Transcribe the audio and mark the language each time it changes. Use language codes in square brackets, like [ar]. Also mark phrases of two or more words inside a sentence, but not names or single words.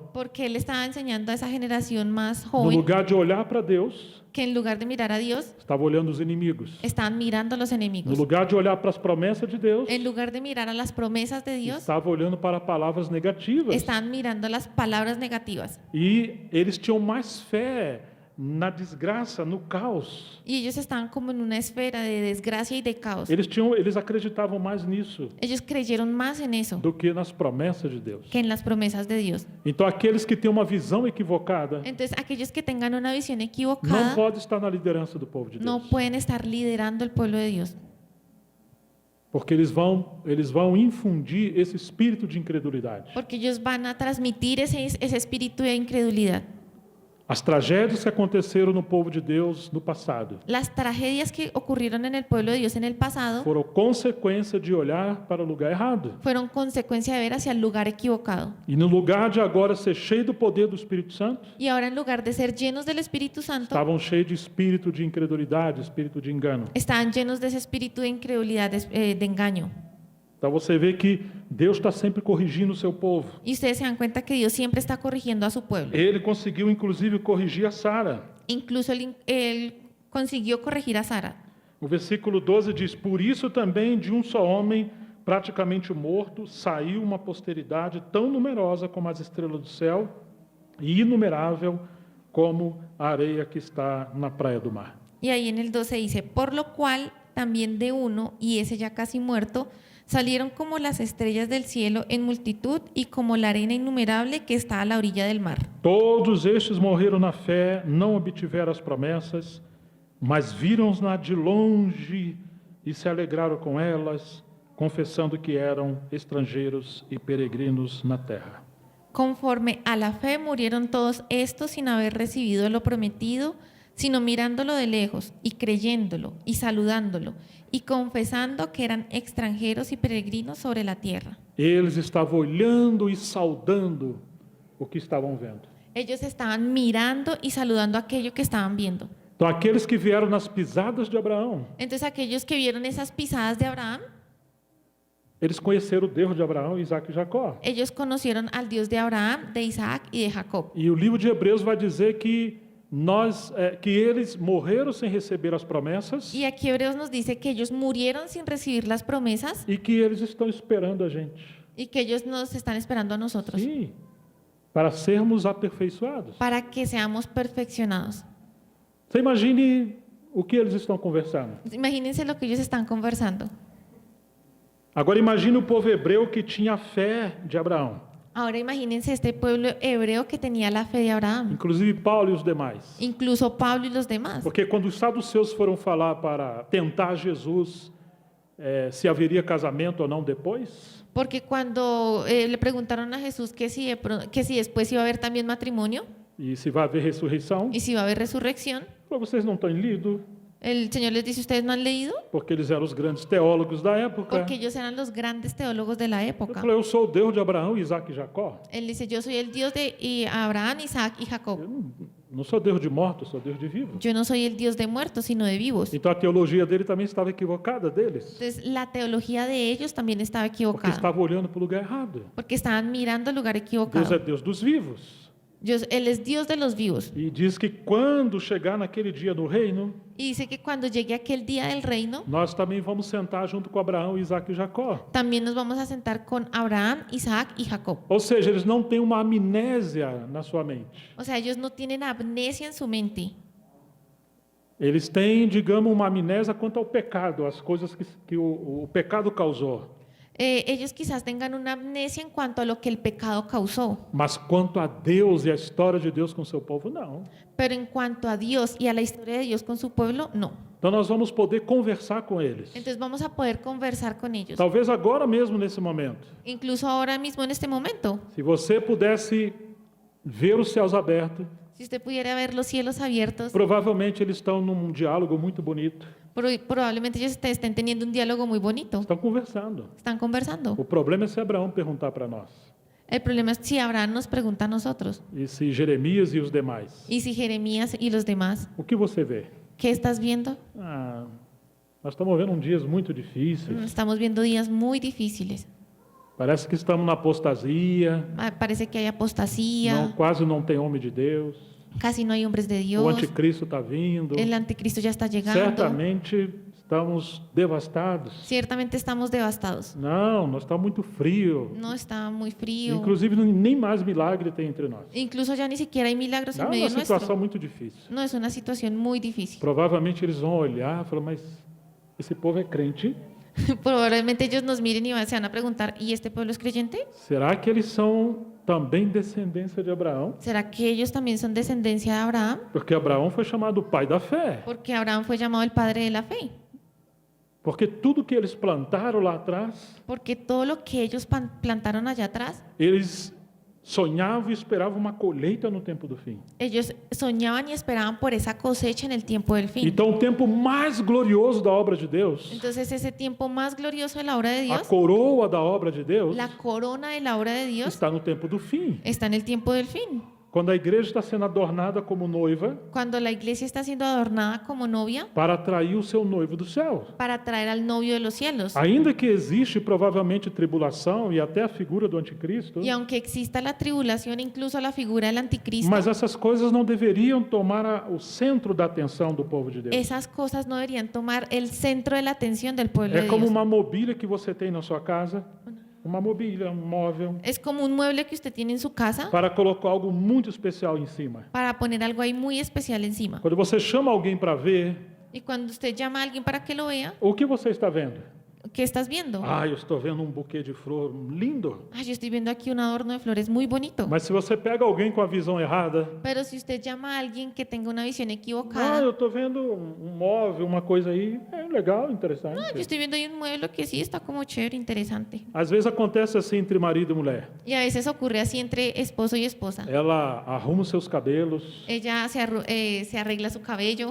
[es] Porque él estaba enseñando a esa generación más [pt] no [es] joven [pt] lugar de olhar para Deus, [es] que en lugar de mirar a Dios, [pt] estava olhando os inimigos. [es] estaban mirando a los [pt] No [es] enemigos. [pt] lugar de olhar para as promessas de Deus, [es] En lugar de mirar a las promesas de Dios, [pt] estava olhando para palavras negativas. [es] estaban mirando las palabras negativas. [pt] E eles tinham mais fé na desgraça, no caos. [es] Y ellos estaban como en una esfera de desgracia y de caos. [pt] Eles acreditavam mais nisso [es] Ellos creyeron más en eso [pt] do que nas promessas de Deus. [es] que en las promesas de Dios. [pt] Então aqueles que têm uma visão equivocada [es] Entonces, aquellos que tengan una visión [pt] não [es] equivocada [pt] podem estar na liderança do povo de [es] no [pt] Deus. [es] pueden estar liderando el pueblo de Dios. [pt] Porque eles vão infundir esse espírito de incredulidade. [es] Porque ellos van a transmitir ese espíritu de incredulidad. [pt] As tragédias que aconteceram no povo de Deus no passado [es] Las tragedias que ocurrieron en el pueblo de Dios en el pasado [pt] foram consequência de olhar para o lugar errado. [es] fueron consecuencia de ver hacia el lugar equivocado. [pt] E no lugar de agora ser cheio do poder do Espírito Santo, [es] Y ahora en lugar de ser llenos del Espíritu Santo, [pt] estavam cheios de espírito de incredulidade, espírito de engano. [es] estaban llenos de ese espíritu de incredulidad, de engaño. [pt] Então você vê que Deus está sempre corrigindo o seu povo. [es] Y ustedes se dan cuenta que Dios siempre está corrigiendo a su pueblo. [pt] Ele conseguiu inclusive corrigir a Sara. [es] Incluso él consiguió corregir a Sara. [pt] O versículo 12 diz: Por isso também de um só homem, praticamente morto, saiu uma posteridade tão numerosa como as estrelas do céu e inumerável como a areia que está na praia do mar. [es] Y ahí en el 12 dice, por lo cual también de uno, y ese ya casi muerto, salieron como las estrellas del cielo en multitud y como la arena innumerable que está a la orilla del mar. [pt] Todos estes morreram na fé, não obtiveram as promessas, mas viram-na de longe e se alegraram com elas, confessando que eram estrangeiros e peregrinos na terra. [es] Conforme a la fe murieron todos estos sin haber recibido lo prometido, sino mirándolo de lejos y creyéndolo y saludándolo y confesando que eran extranjeros y peregrinos sobre la tierra. [pt] Eles estavam olhando e saudando o que estavam vendo. [es] Ellos estaban mirando y saludando aquello que estaban viendo. [pt] Então, aqueles que vieram nas pisadas de Abraão, [es] Entonces aquellos que vieron esas pisadas de Abraham, [pt] eles conheceram o Deus de Abraão, Isaac e Jacó. [es] ellos conocieron al Dios de Abraham, de Isaac y de Jacob. [pt] E o livro de Hebreus vai dizer que que eles morreram sem receber as promessas [es] Y aquí Hebreos nos dice que ellos murieron sin recibir las promesas [pt] e que eles estão esperando a gente. [es] y que ellos nos están esperando a nosotros [pt] Sim, para sermos aperfeiçoados. [es] para que seamos perfeccionados. [pt] Você imagine o que eles estão conversando. [es] Imagínense lo que ellos están conversando. [pt] Agora imagine o povo hebreu que tinha a fé de Abraão. [es] Ahora imagínense este pueblo hebreo que tenía la fe de Abraham, [pt] Inclusive Paulo e os demais. [es] incluso Pablo y los demás. [pt] Porque quando os saduceus foram falar para tentar Jesus se haveria casamento ou não depois, [es] Porque cuando le preguntaron a Jesús que si después iba a haber también matrimonio [pt] e se vai haver ressurreição, [es] y si iba a haber resurrección, [pt] falou, vocês não têm lido, [es] el Señor les dice, ¿ustedes no han leído? [pt] porque eles eram os grandes teólogos da época. [es] Porque ellos eran los grandes teólogos de la [pt] Ele [es] época. [pt] falou, eu sou o Deus de Abraão, Isaac e Jacó. [es] Él dice, yo soy el Dios de Abraham, Isaac y Jacob. [pt] Eu não sou Deus de mortos, sou Deus de vivos. [es] Yo no soy el Dios de muertos, sino de vivos. [pt] Então a teologia dele também estava equivocada deles, [es] Entonces la teología de ellos también estaba [pt] porque [es] equivocada, [pt] estava olhando para o lugar errado. [es] porque estaban mirando el lugar [pt] Deus é [es] equivocado. [pt] Deus dos vivos. [es] Él es Dios de los vivos. [pt] E diz que quando chegar naquele dia no reino, [es] Y dice que cuando llegue aquel día del reino, [pt] nós também vamos sentar junto com Abraão, Isaac e Jacó. [es] también nos vamos a sentar con Abraham, Isaac y Jacob. [pt] Ou seja, eles não têm uma amnésia na sua mente. [es] O sea, ellos no tienen amnesia en su mente. [pt] Eles têm, digamos, uma amnésia quanto ao pecado, as coisas que o pecado causou. [es] Ellos quizás tengan una amnesia en cuanto a lo que el pecado causó, [pt] Mas quanto a Deus e a história de Deus com seu povo, não. [es] pero en cuanto a Dios y a la historia de Dios con su pueblo, no. [pt] Então nós vamos poder conversar com eles. [es] Entonces vamos a poder conversar con ellos. [pt] Talvez agora mesmo, nesse momento. [es] Incluso ahora mismo en este momento, [pt] Se você pudesse ver os céus abertos, [es] si usted pudiera ver los cielos abiertos, [pt] provavelmente eles estão num diálogo muito bonito. [es] probablemente ellos estén teniendo un diálogo muy bonito. [pt] Estão conversando. [es] Están conversando. [pt] O problema é se Abraão perguntar para nós. [es] El problema es si Abraham nos pregunta a nosotros [pt] E se Jeremias e os demais. [es] y si Jeremías y los demás, [pt] O que você vê? [es] ¿qué estás viendo? [pt] Nós estamos vendo dias muito difíceis. [es] Estamos viendo días muy difíciles. [pt] Parece que estamos na apostasia. [es] Parece que hay apostasía, [pt] Quase não tem homem de Deus. [es] casi no hay hombres de [pt] O [es] Dios, [pt] anticristo está vindo. [es] el anticristo ya está llegando. [pt] Certamente estamos devastados. [es] Ciertamente estamos devastados. [pt] Não, nós está muito frio. [es] No, está muy frío. [pt] Inclusive, nem mais milagre tem entre nós. [es] Incluso ya ni siquiera hay milagros [pt] É [es] en [pt] uma [es] medio [pt] situação [es] nuestro. [pt] muito difícil. [es] No, es una situación muy difícil. [pt] Provavelmente eles vão olhar e falar, mas esse povo é crente? [es] Probablemente ellos nos miren y se van a preguntar, ¿y este pueblo es creyente? [pt] Será que eles são também descendência de Abraão? [es] ¿Será que ellos también son descendencia de Abraham? [pt] Porque Abraão foi chamado pai da fé. [es] Porque Abraham fue llamado el padre de la fe. [pt] Porque tudo que eles plantaram lá atrás, [es] Porque todo lo que ellos plantaron allá atrás, [pt] eles sonhavam e esperavam uma colheita no tempo do fim. [es] ellos soñaban y esperaban por esa cosecha en el tiempo del fin. [pt] Então, o tempo mais glorioso da obra de Deus, [es] Entonces ese tiempo más glorioso de la obra de [pt] a [es] Dios, [pt] coroa da obra de Deus, [es] la corona de la obra de Dios, [pt] está no tempo do fim. [es] está en el tiempo del fin. [pt] Quando a igreja está sendo adornada como noiva [es] Cuando la iglesia está siendo adornada como novia [pt] para atrair o seu noivo do céu. [es] para traer al novio de los cielos. [pt] Ainda que existe provavelmente tribulação e até a figura do anticristo, [es] Y aunque exista la tribulación, incluso la figura del anticristo, [pt] mas essas coisas não deveriam tomar o centro da atenção do povo de Deus. [es] esas cosas no deberían tomar el centro de la atención del pueblo [pt] É [es] de [pt] como [es] Dios. [pt] uma mobília que você tem na sua casa, uma mobília, um móvel, [es] Es como un mueble que usted tiene en su casa [pt] para colocar algo muito especial em cima. [es] para poner algo ahí muy especial encima. [pt] Quando você chama alguém para ver, [es] Y cuando usted llama a alguien para que lo vea, [pt] o que você está vendo? [es] ¿qué estás viendo? [pt] Ah, eu estou vendo um buquê de flor lindo. [es] Ay, yo estoy viendo aquí un adorno de flores muy bonito. [pt] Mas se você pega alguém com a visão errada, [es] Pero si usted llama a alguien que tenga una visión [pt] ah, [es] equivocada, [pt] eu estou vendo um móvel, uma coisa aí, é legal, interessante. [es] yo estoy viendo ahí un mueble que sí está como chévere, interesante. [pt] Às vezes acontece assim entre marido e mulher. [es] Y a veces ocurre así entre esposo y esposa. [pt] Ela arruma os seus cabelos, [es] Ella se arregla su cabello,